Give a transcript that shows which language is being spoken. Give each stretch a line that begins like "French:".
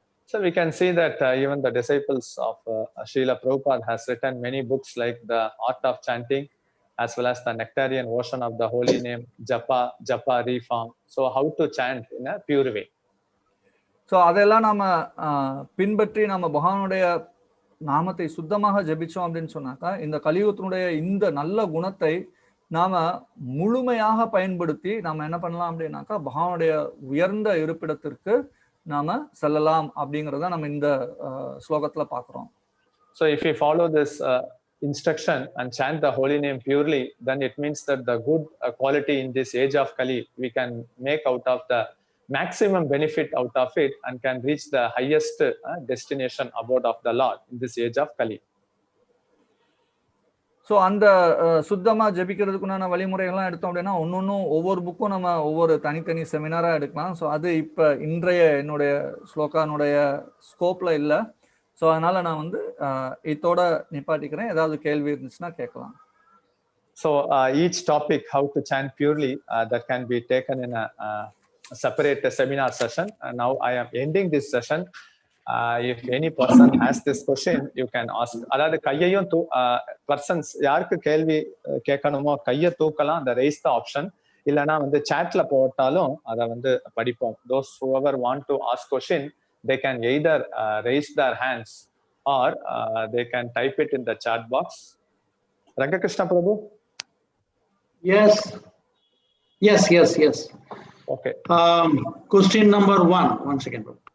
English: So we can see that even the disciples of Srila Prabhupada has written many books like the Art of Chanting as well as the Nectarian Ocean of the Holy Name, Japa Reform. So how to chant in a pure way.
Tamil: So அதெல்லாம் நாம பின்பற்றி நாம பகவானுடைய நாமத்தை சுத்தமாக ஜபிச்சோம் அப்படின்னு சொன்னாக்கா இந்த கலியுகத்தினுடைய இந்த நல்ல குணத்தை நாம முழுமையாக பயன்படுத்தி நாம என்ன பண்ணலாம் அப்படின்னாக்கா பகவானுடைய உயர்ந்த இருப்பிடத்திற்கு நாம செல்லலாம் அப்படிங்கறத நம்ம இந்த ஸ்லோகத்துல பாக்குறோம்.
English: So if we follow this instruction and chant the holy name purely, then it means that the good quality in this age of Kali, we can make out of the maximum benefit out of it and can reach the highest destination abode of the Lord in this age of Kali.
Tamil: So அந்த சுத்தமா ஜபிக்கிறதுக்குண்டான வழிமுறைகள்லாம் எடுத்தோம் அப்படின்னா ஒன்னொன்னும் ஒவ்வொரு புக்கும் நம்ம ஒவ்வொரு தனித்தனி செமினாரா எடுக்கலாம். ஸோ அது இப்ப இன்றைய என்னுடைய ஸ்லோகானுடைய ஸ்கோப்ல இல்லை. ஸோ அதனால நான் வந்து இதோட நிப்பாட்டிக்கிறேன். ஏதாவது கேள்வி இருந்துச்சுன்னா கேட்கலாம்.
English: So each topic, how to chant purely, that can be taken in a separate seminar session. Now I am ending this session. If any person has this question, you can ask.
Tamil: அதாவது கையையும் persons யாருக்கு கேள்வி கேட்கணுமோ கையை தூக்கலாம், அந்த
English: raise the option.
Tamil: இல்லைன்னா வந்து chatல போட்டாலும் அதை வந்து படிப்போம்.
English: Those whoever want to ask question, they can either raise their hands or they can type it in the chat box. Rangakrishna Prabhu? Yes. Yes, yes, yes. Okay. Question number 1. 1 second.